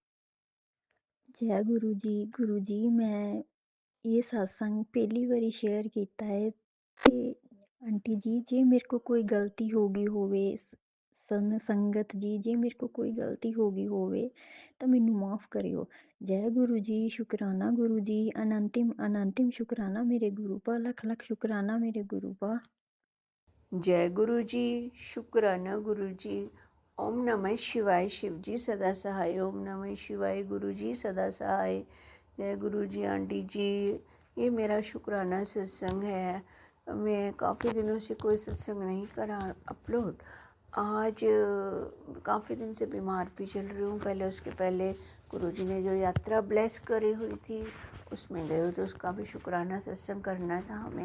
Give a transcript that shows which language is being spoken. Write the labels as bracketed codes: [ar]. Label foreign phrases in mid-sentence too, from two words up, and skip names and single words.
[pa] ਜੈ ਗੁਰੂ ਜੀ ਮੈਂ ਇਹ ਸਤਸੰਗ ਪਹਿਲੀ ਵਾਰੀ ਸ਼ੇਅਰ ਕੀਤਾ ਹੈ ਤੇ ਆਂਟੀ ਜੀ ਜੇ ਮੇਰੇ ਕੋ ਕੋਈ ਗਲਤੀ ਹੋ ਗਈ ਹੋਵੇ, ਸੰਗਤ ਜੀ ਜੇ ਮੇਰੇ ਕੋ ਕੋਈ ਗਲਤੀ ਹੋ ਗਈ ਹੋਵੇ ਤਾਂ ਮੈਨੂੰ ਮਾਫ ਕਰਿਓ। ਜੈ ਗੁਰੂ ਜੀ, ਸ਼ੁਕਰਾਨਾ ਗੁਰੂ ਜੀ। ਅਨੰਤਿਮ ਅਨੰਤਿਮ ਸ਼ੁਕਰਾਨਾ ਮੇਰੇ ਗੁਰੂ ਪਾ, ਲੱਖ ਲੱਖ ਸ਼ੁਕਰਾਨਾ ਮੇਰੇ ਗੁਰੂ ਪਾ। [hi] जय गुरु जी, शुक्राना गुरु जी। ओम नमः शिवाय, शिव जी सदा सहाय। ओम नमः शिवाय, गुरु जी सदा सहाय। जय गुरु जी। आंटी जी ये मेरा शुक्राना सत्संग है। मैं काफ़ी दिनों से कोई सत्संग नहीं करा अपलोड। आज काफ़ी दिन से बीमार भी चल रही हूँ। पहले उसके पहले गुरुजी ने जो यात्रा ब्लेस करी हुई थी उसमें गए, तो उसका भी शुक्राना सत्संग करना था हमें।